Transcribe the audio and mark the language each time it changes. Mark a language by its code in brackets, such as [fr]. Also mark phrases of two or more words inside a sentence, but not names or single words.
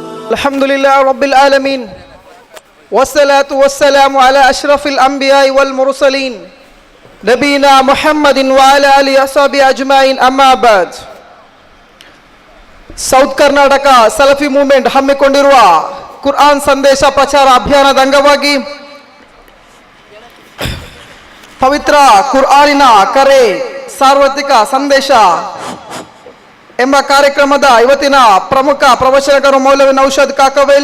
[ar] الحمد لله رب العالمين والصلاة والسلام على أشرف الأنبياء والمرسلين نبينا محمد وعلى آله وصحبه أجمعين أما بعد. [kn] ಸೌತ್ ಕರ್ನಾಟಕ ಸಲಫಿ ಮೂವ್ಮೆಂಟ್ ಹಮ್ಮಿಕೊಂಡಿರುವ ಕುರ್ಆನ್ ಸಂದೇಶ ಪ್ರಚಾರ ಅಭಿಯಾನದ ಅಂಗವಾಗಿ ಪವಿತ್ರ ಕುರ್ಆನಿನ ಕರೆ ಸಾರ್ವತ್ರಿಕ ಸಂದೇಶ ಎಂಬ ಕಾರ್ಯಕ್ರಮದ ಇವತ್ತಿನ ಪ್ರಮುಖ ಪ್ರವಚನಕರು ಮೌಲವಿ ನೌಷಾದ್ ಕಾಕವೇಲ್.